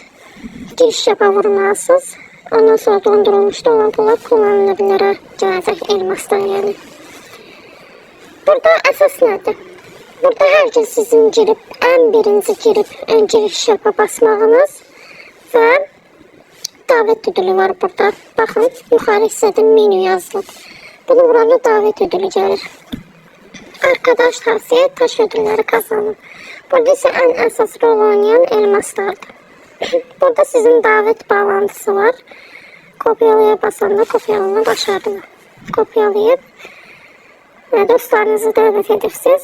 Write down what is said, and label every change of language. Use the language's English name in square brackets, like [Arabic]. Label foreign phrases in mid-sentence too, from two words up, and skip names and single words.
[Turkish] Giriş yapa [Azerbaijani] vurmalısınız. Ondan sonra dondurulmuş da olan pullar kullanılabilirə gələcək elmasdan yəni. Burada əsas nədir? Burada hər gün sizin girib, ən birinci girib [Turkish] giriş yapa [Azerbaijani] basmağınız və [Turkish] davet ödülü [Azerbaijani] var burada. Baxın, yuxarı hissədə menü yazılıb. Bunu vuranda [Turkish] davet ödülü [Azerbaijani] gəlir. [Turkish] Arkadaş tavsiye taş ödülleri kazanın. Burada ise en esas rol oynayan elmaslardır. [Azerbaijani] Burada sizin [Turkish] davet bağlantısı [Azerbaijani] var. Kopyalaya basanda [Turkish] kopyalanı başarılı. [Azerbaijani] Kopyalayıp dostlarınızı davet edirsiniz.